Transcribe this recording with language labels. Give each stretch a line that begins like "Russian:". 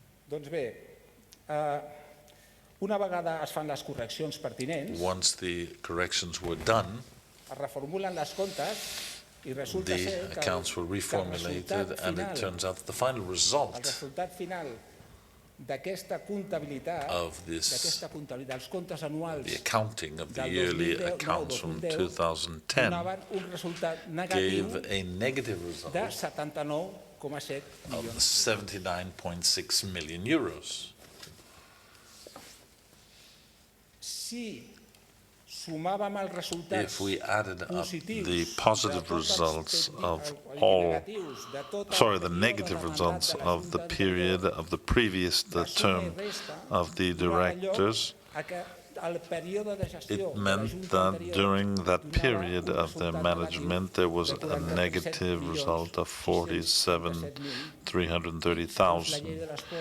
Catalan: Doncs bé, una vegada es fan les correccions pertinents,
English: once the corrections were done,
Catalan: es reformulen les comptes i resulta ser
English: the accounts were reformulated, and it turns out that the final result
Catalan: el resultat final d'aquesta comptabilitat, dels comptes anuals,
English: the accounting of the yearly accounts from 2010
Catalan: donaven un resultat
English: gave
Catalan: negatiu
English: a negative result
Catalan: de 79
English: 79.6 million euros. If we added up the positive results of the negative results of the period of the previous term of the directors, it meant that during that period of their management, there was a negative result of 47,330,000.